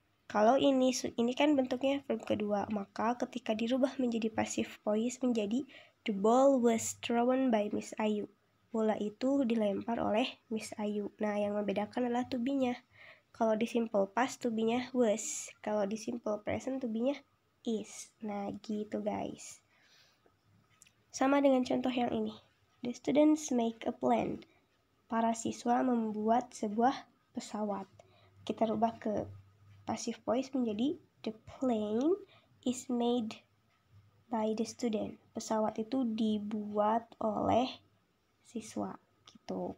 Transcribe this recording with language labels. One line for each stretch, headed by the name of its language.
Indonesian: Kalau ini kan bentuknya verb kedua, maka ketika dirubah menjadi passive voice menjadi
English: the ball was thrown by Miss Ayu.
Indonesian: Bola itu dilempar oleh Miss Ayu. Nah, yang membedakan adalah to be-nya. Kalau di simple past to be-nya was, kalau di simple present to be-nya is. Nah, gitu guys. Sama dengan contoh yang ini.
English: The students make a plane.
Indonesian: Para siswa membuat sebuah pesawat. Kita rubah ke passive voice menjadi
English: the plane is made by the student.
Indonesian: Pesawat itu dibuat oleh siswa gitu.